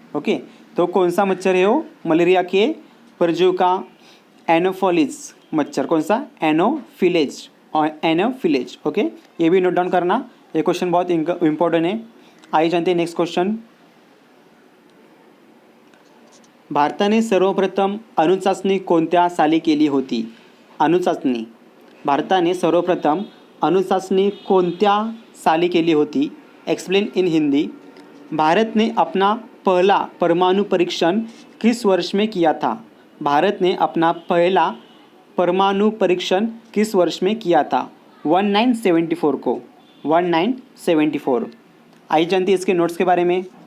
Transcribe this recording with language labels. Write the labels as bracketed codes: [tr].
[hi] Okay, तो कौन सा मच्छर है वो? मलेरिया के परजीव का एनोफिलिस मच्छर। कौन सा? एनोफिलेज और एनोफिलेज। ओके, ये भी नोट डाउन करना, ये क्वेश्चन बहुत इंपॉर्टेंट है। आइए जानते हैं नेक्स्ट क्वेश्चन। [mr] भारताने सर्वप्रथम अणुचाचणी कोणत्या साली केली होती? अणुचाचणी, भारताने सर्वप्रथम अणुचाचणी कोणत्या साली केली होती? [en] Explain in Hindi. [hi] भारत ने अपना पहला परमाणु परीक्षण किस वर्ष में किया था? भारत ने अपना पहला परमाणु परीक्षण किस वर्ष में किया था? 1974 को, 1974। आइए जानते हैं इसके नोट्स के बारे में।